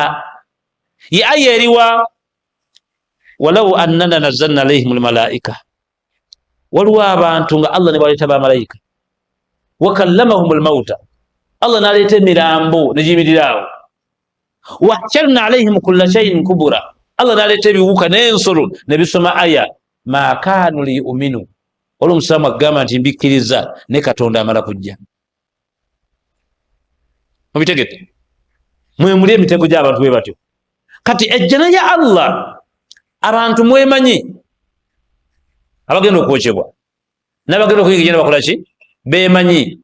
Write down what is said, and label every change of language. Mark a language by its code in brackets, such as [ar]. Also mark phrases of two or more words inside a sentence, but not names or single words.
[lg] Ye aya eriwa [ar] ولو أننا نزلنا إليهم الملائكة, [lg] waliwo abantu nga Allah ne baleeta bamalayika, [ar] وكلمهم الموتى, [lg] Allah naleeta emirambo negiyimirirawo, [ar] وحشرنا عليهم كل شيء [lg] kubura, Allah naleeta ebiwuka n'ensolo nebisoma aya, [ar] ما كانوا ليؤمنوا, [lg] olwo omusiraamu agamba nti mbikkiriza ne Katonda amala kujja. Mubitegedde? Mwemuli emitego gy'abantu bwe batyo. Kati ejjana ya Allah abantu mwemanyi, abagenda okwokebwa n'abagenda okuyiga bakola ki, beemanyi.